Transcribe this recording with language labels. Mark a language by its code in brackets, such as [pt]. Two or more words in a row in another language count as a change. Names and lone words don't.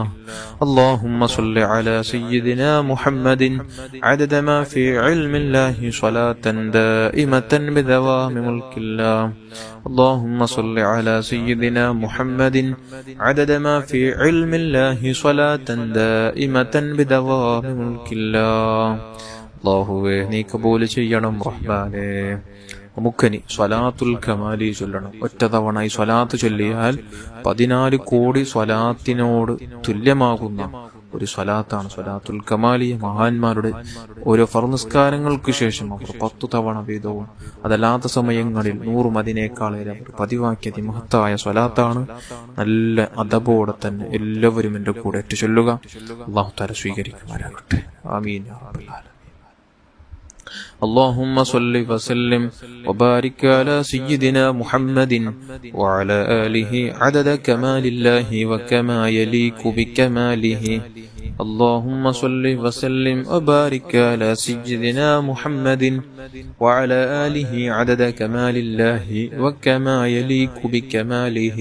[ar] اللهم صل على سيدنا محمد عدد ما في علم الله صلاة دائمة بدوام ملك الله. اللهم صل على سيدنا محمد عدد ما في علم الله صلاة دائمة بدوام ملك الله. [ml] അല്ലാഹുവേ നീ കബൂൽ ചെയ്യണം റഹ്മാനേ. നമുക്കനി സ്വലാത്തുൽ കമാലി ചൊല്ലണം. ഒറ്റ തവണ ഈ സ്വലാത്ത് ചൊല്ലിയാൽ 14 കോടി സ്വലാത്തിനോട് തുല്യമാകുന്ന ഒരു സ്വലാത്താണ് സ്വലാത്തുൽ കമാലി. മഹാന്മാരുടെ ഓരോ ഫർനിസ്കാരങ്ങൾക്ക് ശേഷം അവർ 10 തവണ വീതവും അതല്ലാത്ത സമയങ്ങളിൽ 100 അതിനേക്കാളേറെ അവർ പതിവാക്കിയ അതിമഹത്തായ സ്വലാത്താണ്. നല്ല അദബോടെ തന്നെ എല്ലാവരും എൻ്റെ കൂടെ ഏറ്റു ചൊല്ലുക. [ar] الله تعالى [ml] സ്വീകരിക്കുമാറാകട്ടെ. [ar] آمين يا رب العالمين. اللهم صل وسلم وبارك على سيدنا محمد وعلى آله عدد كمال الله وكما يليق بكماله. اللهم صل وسلم وبارك على سيدنا محمد وعلى آله عدد كمال الله وكما يليق بكماله.